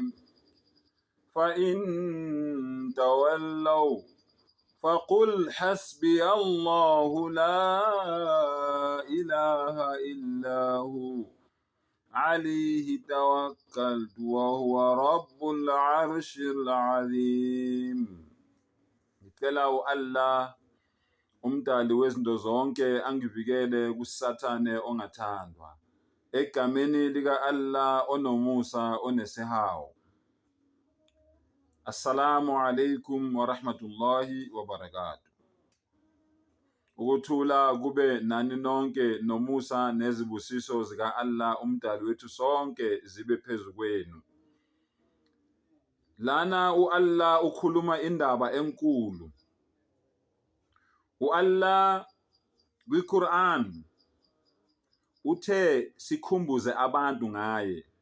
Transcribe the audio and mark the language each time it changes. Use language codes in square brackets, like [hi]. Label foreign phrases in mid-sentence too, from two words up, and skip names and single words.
[ar] فإن تولوا فقل حسبي الله لا إله إلا هو عليه توكلت وهو رب العرش العظيم. [zu] Ngicela Allah umdali wezinto zonke angivikele kusathane ongathandwa, egameni lika Allah onomusa onesihawu. [ar] السلام عليكم ورحمة الله وبركاته. [zu] Ukuthula kube nani nonke, nomusa nezibusiso zika Allah umdali wethu sonke zibe phezu kwenu. Lana Allah ukhuluma indaba enkulu. Allah kwiQuran uthe sikhumbuze abantu ngaye.